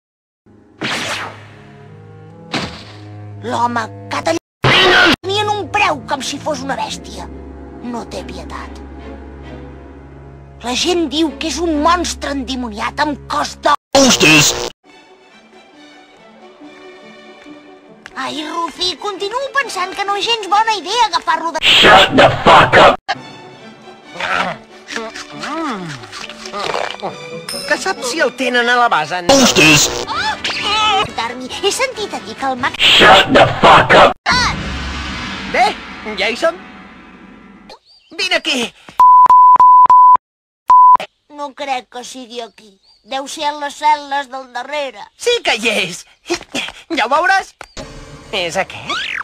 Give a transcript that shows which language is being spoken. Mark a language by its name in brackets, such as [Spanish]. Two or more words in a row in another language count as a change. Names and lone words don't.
[Catalan] L'home que ha tallat tenien un preu com si fos una bèstia. No té pietat. La gent diu que és un monstre endimoniat amb cos d'or. [English] Toasters! [Catalan] Ai, Rufi, continuo pensant que no és gens bona idea agafar-lo de... [English] Shut the fuck up! [Catalan] Que saps si el tenen a la base, no? [English] Toasters! [Catalan] Darmi, he sentit a dir que el mag... [English] Shut the fuck up! [Catalan] Bé, ja hi som. Vine aquí. No crec que sigui aquí. Deu ser en les cel·les del darrere. Sí que hi és. Ja ho veuràs. És aquest?